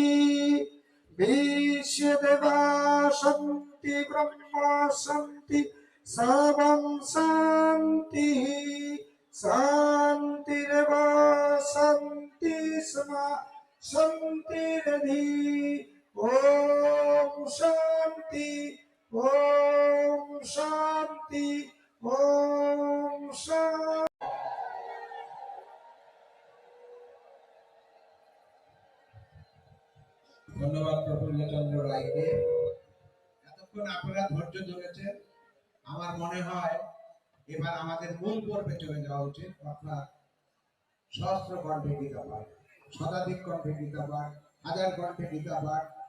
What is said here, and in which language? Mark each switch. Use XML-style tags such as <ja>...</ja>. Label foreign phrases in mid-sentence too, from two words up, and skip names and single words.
<sa>विश्वदेवा शांति ब्रह्मा शांति सर्वं शांति शांतिरेव शांति स्मा शांतिरधि ओम शांति ओम शांति ओम शांति।</sa> <bn>ধন্যবাদ প্রফুল্লচন্দ্র রায়কে। এতক্ষণ আপনারা ধৈর্য ধরেছেন। আমার মনে হয় এবার আমাদের মূল পর্বে চলে যাওয়া উচিত, অর্থাৎ সহস্র কণ্ঠে গীতা পাঠ, শতাধিক কণ্ঠে গীতা পাঠ, হাজার কণ্ঠে গীতা পাঠ।</bn>